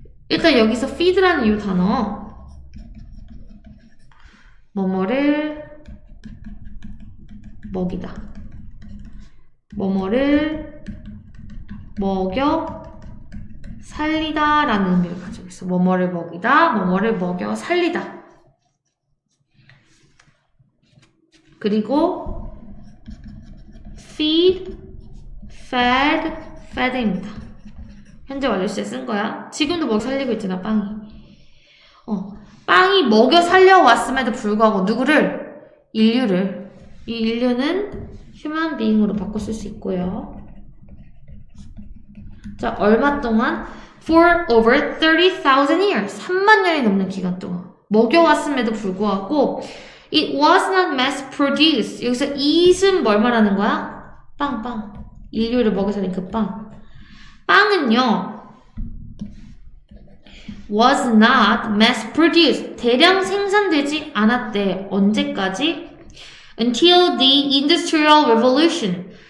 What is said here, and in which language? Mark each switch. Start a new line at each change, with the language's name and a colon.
Korean: 일단 여기서 feed라는 이 단어 뭐뭐를 먹이다. 뭐뭐를 먹여 살리다 라는 의미를 가지고 있어. 뭐뭐를 먹이다, 뭐뭐를 먹여 살리다. 그리고 feed, fed, fed입니다. 현재 완료 시제 쓴 거야. 지금도 먹여 살리고 있잖아, 빵이. 빵이 먹여 살려왔음에도 불구하고 누구를? 인류를. 이 인류는 human being으로 바꿔 쓸 수 있고요. 자, 얼마 동안?
English: For over 30,000 years.
Korean: 3만 년이 넘는 기간 동안. 먹여왔음에도 불구하고
English: It was not mass produced.
Korean: 여기서 it은 뭘 말하는 거야? 빵. 인류를 먹여 살린 그 빵. 빵은요.
English: was not mass produced.
Korean: 대량 생산되지 않았대. 언제까지?
English: Until the Industrial Revolution.